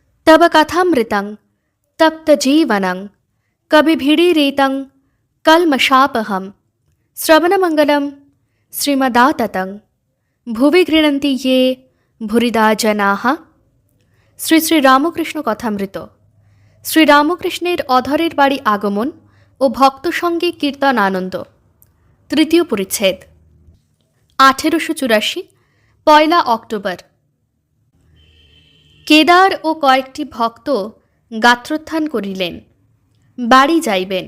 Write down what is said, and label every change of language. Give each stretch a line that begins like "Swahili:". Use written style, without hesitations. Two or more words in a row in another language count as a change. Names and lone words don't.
Sanskrit: तब कथामृतं तप्तजीवनं कविभिडीरितं कल्मषापहं श्रवणमंगलं श्रीमदाततं भुवि गृह्णन्ति ये भूरिदा जनाः।
Bangla: শ্রী শ্রী রামকৃষ্ণ কথামৃত। শ্রীরামকৃষ্ণের অধরের বাড়ি আগমন ও ভক্ত সঙ্গে কীর্তন আনন্দ। তৃতীয় পরিচ্ছেদ। 1884 1 অক্টোবর। কেদার ও কয়েকটি ভক্ত গাত্রোত্থান করিলেন, বাড়ি যাইবেন।